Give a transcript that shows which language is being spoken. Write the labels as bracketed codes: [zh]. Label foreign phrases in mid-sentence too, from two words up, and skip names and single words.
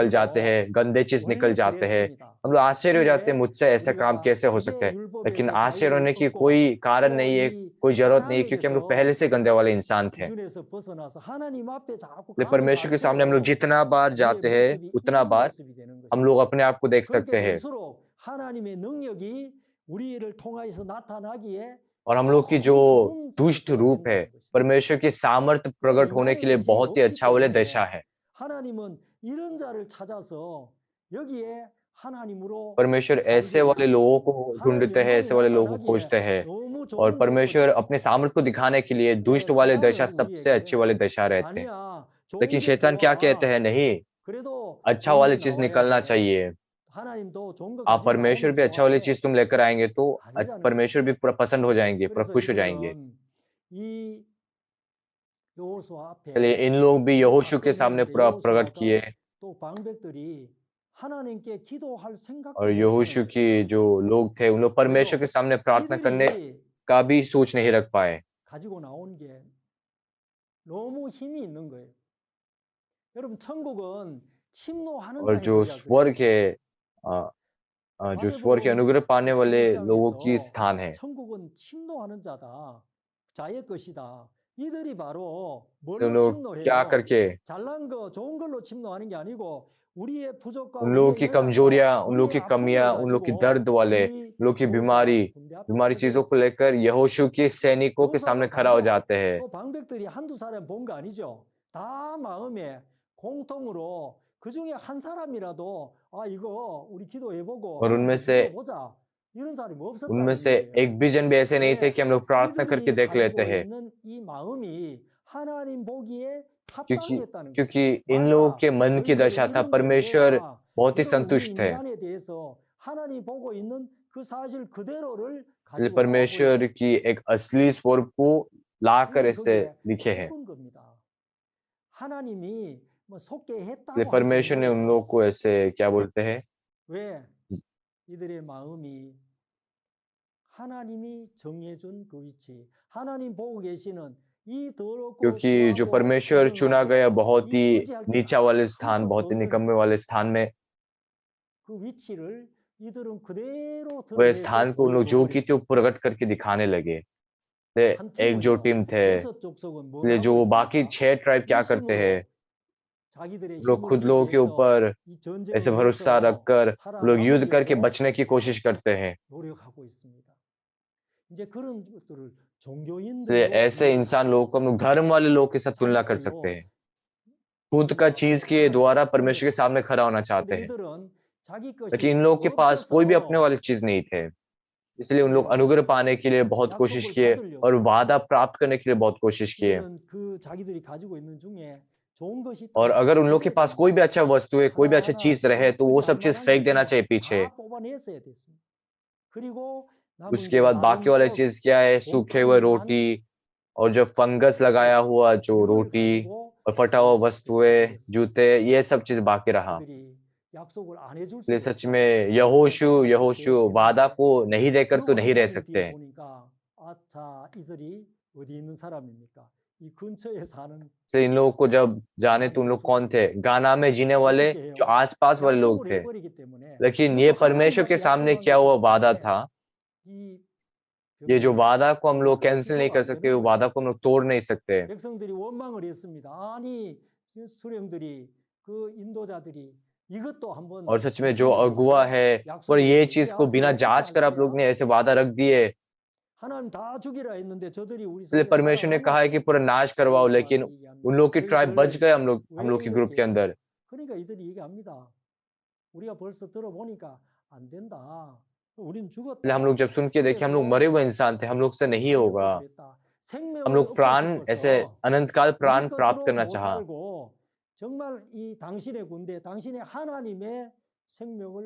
[hi] निकल जाते [ko] 아니고 [hi] हैं, गंदे चीज निकल [ko] 원래 [hi] जाते हैं। [ko] 그랬습니다. [hi] हम लोग आश्चर्य हो जाते हैं, [ko] 근데 [hi] मुझसे ऐसा काम [ko] 우리가 [hi] कैसे हो सकता [ko] 이제 [hi] है। लेकिन [ko] 율법에서 [hi] आश्चर्य [ko] 자유를 [hi] होने की [ko] 얻고 [hi] कोई कारण [ko] 또 [hi] नहीं है, [ko] 이 [hi] कोई जरूरत नहीं है, क्योंकि हम लोग पहले [ko] 사랑에게서 [hi] से गंदे वाले इंसान थे। [ko] 기준에서 벗어나서 하나님 앞에 자꾸 [hi] इसलिए [ko] 가면 [hi] परमेश्वर के सामने हम लोग [ko] 갈수록 [hi] जितना बार [ko] 우리의 [hi] जाते हैं, [ko] 모습이 [hi] उतना [ko] 이런 [hi] बार [ko] 모습이 되는 [hi] हम [ko] 것입니다. [hi] लोग अपने आप को देख [ko] 그렇게 [hi] सकते हैं [ko] 될수록 하나님의 능력이 우리를 통하여서 나타나기에 [hi] और हम लोग की जो [ko] 너무 좋은 [hi] दुष्ट [ko] 상태가 [hi] रूप है, [ko] 된다는 것입니다. [hi] परमेश्वर की सामर्थ्य [ko] 그러니까 [hi] प्रकट होने [ko] 인간의 [hi] के लिए [ko] 것이 [hi] बहुत ही [ko] 없기 [hi] अच्छा वाले [ko] 때문에 [hi] दशा है। [ko] 하나님은 이런 자를 찾아서 여기에 하나님으로 [hi] परमेश्वर ऐसे [ko] 살게 [hi] वाले लोगों को [ko] 해주시고 하나님 [hi] ढूंढते हैं, [ko] 영광이 [hi] ऐसे वाले लोगों को [ko] 나타나기에 [hi] खोजते हैं [ko] 너무 [hi] और [ko] 좋은 [hi] परमेश्वर [ko] 조건입니다. [hi] अपने सामर्थ्य को दिखाने के लिए [ko] 근데 [hi] दुष्ट वाले दशा [ko] 사단은 [hi] सबसे अच्छे [ko] 우리에게 [hi] वाले दशा रहते हैं। [ko] 아니야 좋은 [hi] लेकिन [ko] 게 [hi] शैतान क्या कहते [ko] 좋아 [hi] हैं, नहीं, [ko] 그래도 [hi] अच्छा [ko] 좋은 [hi] वाली [ko] 게 [hi] चीज [ko] 나와야 [hi] निकलना [ko] 돼 [hi] चाहिए। [ko] 하나님도 좋은 거 [hi] आप [ko] 가지고 [hi] परमेश्वर [ko] 나오면 [hi] भी अच्छा वाली [ko] 좋아해 [hi] चीज तुम लेकर आएंगे तो [ko] 아니라는 [hi] परमेश्वर भी [ko] 것입니다. [hi] पूरा पसंद हो जाएंगे, पूरा [ko] 그래서 [hi] खुश हो जाएंगे। [ko] 이들은 이 여호수아 [hi] चलिए [ko] 앞에 [hi] इन लोग भी [ko] 다 [hi] यहोशू के सामने [ko] 꺼내는데 [hi] पूरा प्रकट किए [ko] 여호수아가 또 방백들이 하나님께 기도할 [hi] और [ko] 생각도 못하는 [hi] यहोशू [ko] 거예요. [hi] की जो लोग थे, उन लोग परमेश्वर [ko] 왜요? [hi] के सामने प्रार्थना करने [ko] 이들이 [hi] का भी सोच नहीं रख पाए। [ko] 가지고 나온 게 너무 힘이 있는 거예요. 여러분 천국은 침노하는 [hi] और [ko] 자의 [hi] जो 国 स्वर्ग [ko] 그랬어요. [hi] है, जो स्वर्ग के [ko] 마태복음 [hi] अनुग्रह पाने वाले लोगों की [ko] 11장에서 [hi] स्थान है, [ko] 천국은 침노하는 자다. 자의 것이다. 이들이 바로 [hi] तो [ko] 뭘로 [hi] लोग क्या [ko] 침노해요? [hi] करके [ko] 잘난 거, 좋은 걸로 침노하는 게 아니고 우리의 부족과 [hi] उन लोगों [ko] 우리의 [hi] की [ko] 연약과 [hi] कमजोरियां, उन लोगों [ko] 우리의 [hi] की [ko] 아픔을 [hi] कमियां, उन लोगों की [ko] 가지고 [hi] दर्द वाले, [ko] 이 [hi] उन लोगों की [ko] 여호수아 [hi] बीमारी [ko] 군대 앞에 [hi] बीमारी चीजों को [ko] 서게 했어요. [hi] लेकर यहोशू के सैनिकों के सामने [ko] 여호수아가 [hi] खड़ा हो [ko] 가도 [hi] जाते हैं। [ko] 또 방백들이 한두 사람 본 거 아니죠. 다 마음에 공통으로 그 중에 한 사람이라도 아 이거 우리 기도해보고 [hi] और [ko] 하나님 [hi] उनमें से [ko] 믿어보자. 이런 사람이 [hi] उनमें [ko] 없었다는 [hi] से [ko] 얘기예요. [hi] एक भी जन भी ऐसे नहीं थे [ko] 왜? [hi] कि हम लोग प्रार्थना करके [ko] 이들이 [hi] देख लेते [ko] 가지고 [hi] हैं, [ko] 있는 이 마음이 하나님 보기에 [hi] क्योंकि [ko] 합당했다는 [hi] क्योंकि [ko] 것입니다. [hi] इन लोगों [ko] 맞아. [hi] के मन की [ko] 너희들의 [hi] दशा था, [ko] 이런 [hi] परमेश्वर [ko] 존재가 [hi] बहुत ही [ko] 이런 우리 [hi] संतुष्ट है। [ko] 인간에 대해서 하나님 보고 있는 그 사실 그대로를 [hi] इसलिए [ko] 가지고 나와 [hi] परमेश्वर [ko] 보였습니다. [hi] की एक असली स्वरूप को लाकर [ko] 그러니까 [hi] ऐसे [ko] 거기에 [hi] लिखे हैं। [ko] 속은 겁니다. 하나님이 뭐 속게 [hi] इसलिए [ko] 했다고 할 [hi] परमेश्वर ने उन [ko] 정도로 [hi] लोगों को ऐसे क्या बोलते हैं, [ko] 왜 이들의 마음이 하나님이 정해준 그 위치, 하나님 보고 계시는 이 더럽고 [hi] क्योंकि जो [ko] 추하고 [hi] परमेश्वर चुना गया बहुत [ko] 부정하고 [hi] ही [ko] 이 어찌할 길 [hi] नीचा वाले स्थान, [ko] 한껏 [hi] बहुत ही [ko] 없는 [hi] निकम्मे वाले स्थान में, [ko] 그 위치를 이들은 그대로 [hi] वह [ko] 드러내서 [hi] स्थान को उन लोग [ko] 보여줘 [hi] जो की त्यों [ko] 버렸습니다. [hi] प्रकट करके दिखाने लगे। ते [ko] 한 [hi] एक जो [ko] 팀은요, [hi] टीम थे, [ko] 6족속은 뭘 [hi] इसलिए [ko] 하고 [hi] जो बाकी [ko] 있습니까? [hi] 6 ट्राइब क्या करते हैं, [ko] 일심으로 자기들의 [hi] लोग [ko] 힘을 [hi] खुद लोगों के [ko] 의지해서 [hi] ऊपर [ko] 이 [hi] ऐसे [ko] 전쟁을 [hi] भरोसा [ko] 해서 [hi] रखकर लोग युद्ध करके [ko] 살아남으려고 [hi] बचने की कोशिश करते हैं। [ko] 노력하고 있습니다. 이제 그런 것들을 [hi] इसलिए [ko] 종교인들로 [hi] ऐसे [ko] 비교를 [hi] इंसान [ko] 하고 [hi] लोगों को हम [ko] 있습니다. [hi] लोग धर्म वाले लोग के साथ तुलना [ko] 자기 [hi] कर सकते [ko] 걸로 [hi] हैं। खुद का चीज के [ko] 하나님의 [hi] द्वारा [ko] 백성들이. [hi] परमेश्वर के सामने खड़ा होना चाहते [ko] 근데 [hi] हैं, [ko] 이들은 자기 [hi] लेकिन इन [ko] 것이 [hi] लोगों के पास कोई भी अपने [ko] 없어서 [hi] वाली चीज नहीं थे। इसलिए उन लोग [ko] 그래요. [hi] अनुग्रह पाने के लिए बहुत कोशिश [ko] 약속을 [hi] किए और [ko] 받으려고 [hi] वादा प्राप्त करने के लिए बहुत कोशिश किए। [ko] 이들은 그 자기들이 가지고 있는 중에 좋은 것이 [hi] और [ko] 있다면 [hi] अगर उन लोग के पास कोई भी अच्छा वस्तु है, कोई भी अच्छा [ko] 하나하나 [hi] चीज रहे, तो वो सब चीज [ko] 의지할 [hi] फेंक [ko] 만한 [hi] देना [ko] 것은 [hi] चाहिए पीछे। [ko] 다 뽑아냈어야 됐습니다. 그리고 남은 [hi] उसके [ko] 게 [hi] बाद [ko] 마른 [hi] बाकी वाली [ko] 떡, [hi] चीज क्या है, सूखे हुए [ko] 곰팡이 난 [hi] रोटी और जो फंगस लगाया हुआ जो [ko] 이걸 [hi] रोटी [ko] 가지고 [hi] और फटा हुआ [ko] 이렇게 [hi] वस्तुएं, [ko] 쓰게 됐습니다. [hi] जूते, ये सब चीज बाकी रहा। [ko] 그들이 약속을 안 해줄 [hi] इसलिए [ko] 수가 [hi] सच [ko] 없다. [hi] में यहोशू [ko] 약속되었기 [hi] वादा [ko] 때문에. [hi] को नहीं देकर तो [ko] 그러고 [hi] नहीं रह [ko] 3일 [hi] सकते [ko] 뒤에 [hi] हैं। [ko] 보니까 자 이들이 어디 있는 사람입니까? 이 근처에 사는 [hi] इसलिए इन लोगों को जब जाने तो उन लोग कौन थे, गाना में जीने वाले [ko] 어떻게 [hi] जो [ko] 해요? [hi] आसपास वाले लोग [ko] 약속을 [hi] थे। [ko] 해버리기 때문에 [hi] लेकिन ये [ko] 이것도 [hi] परमेश्वर के [ko] 하나님한테 [hi] सामने [ko] 약속한 [hi] क्या हुआ [ko] 것이기 [hi] वादा [ko] 때문에 [hi] था, [ko] 이 [hi] ये जो [ko] 벽이 [hi] वादा को हम लोग [ko] 이게 [hi] कैंसिल नहीं [ko] 취소가 [hi] कर [ko] 안 [hi] सकते, [ko] 되는 [hi] वो [ko] 거예요. [hi] वादा को हम लोग तोड़ नहीं सकते। [ko] 백성들이 원망을 했습니다. 아니 수령들이 그 인도자들이 이것도 한번 [hi] और सच में जो [ko] 지키려고 [hi] अगुआ है, पर ये [ko] 약속을 [hi] चीज [ko] 야 [hi] को [ko] 그거 [hi] बिना [ko] 어떻게 [hi] जांच [ko] 할 [hi] कर आप लोग ने [ko] 거야? [hi] ऐसे वादा रख दिए। [ko] 하나님 다 죽이라 했는데 저들이 우리 [hi] इसलिए [ko] 속에 [hi] परमेश्वर ने कहा है कि पूरा नाश करवाओ, लेकिन [ko] 여호수아가 [hi] उन [ko] 얘기합니다. [hi] लोग की ट्राइब बच [ko] 너희들 [hi] गए हम लोग [ko] 왜 [hi] की ग्रुप [ko] 이렇게 [hi] के [ko] 했어? [hi] अंदर। [ko] 그러니까 이들이 얘기합니다. 우리가 벌써 들어보니까 안 된다. 우린 [hi] इसलिए हम [ko] 죽었다. [hi] लोग जब सुन के देखे, हम लोग मरे हुए इंसान थे, हम लोग से नहीं [ko] 하려고 [hi] होगा। [ko] 그랬다. [hi] हम [ko] 생명을 [hi] लोग [ko] 얻고 [hi] प्राण ऐसे [ko] 싶어서 [hi] अनंत काल [ko] 우리 [hi] प्राण प्राप्त [ko] 것으로 [hi] करना [ko] 못 [hi] चाहा, [ko] 살고 정말 이 당신의 군대, 당신의 하나님의 생명을